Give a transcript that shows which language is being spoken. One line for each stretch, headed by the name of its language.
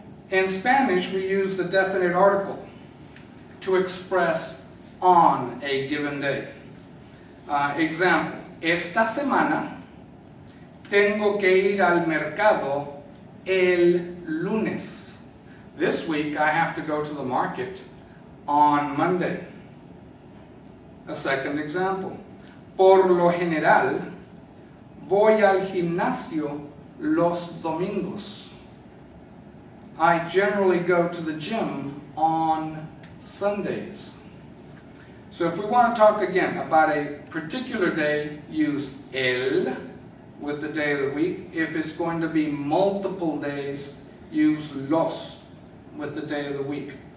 English: In Spanish, we use the definite article to express on a given day.
Spanish: Example, esta semana tengo que ir al mercado el lunes.
English: This week I have to go to the market on Monday. A second example,
Spanish: por lo general voy al gimnasio los domingos.
English: I generally go to the gym on Sundays. So if we want to talk again about a particular day, use el with the day of the week. If it's going to be multiple days, use los with the day of the week.